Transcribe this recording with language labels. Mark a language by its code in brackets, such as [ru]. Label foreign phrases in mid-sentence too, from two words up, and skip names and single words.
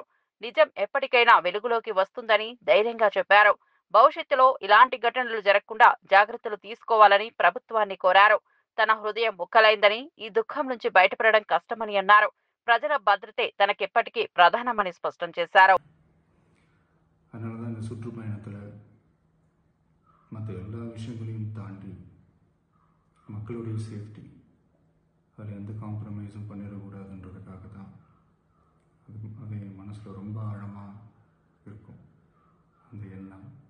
[te] నిజం ఎప్పటికైనా వెలుగులోకి వస్తుందని ధైర్యంగా చెప్పారు. భవిష్యత్తులో ఇలాంటి ఘటనలు జరగకుండా జాగ్రత్తలు తీసుకోవాలని ప్రభుత్వాన్ని కోరారు. తన హృదయం ముక్కలైందని, ఈ దుఃఖం నుంచి బయటపడడం కష్టమని అన్నారు. ప్రజల భద్రతే తనకెప్పటికీ ప్రధానమని స్పష్టం చేశారు. [ta] அதனால இந்த சுற்றுப்பயணத்தில் மற்ற எல்லா விஷயங்களையும் தாண்டி மக்களுடைய சேஃப்டி, அதில் எந்த காம்ப்ரமைஸும் பண்ணிடக்கூடாதுன்றதுக்காக தான் அது என் மனசில் ரொம்ப ஆழமாக இருக்கும் அந்த எண்ணம்.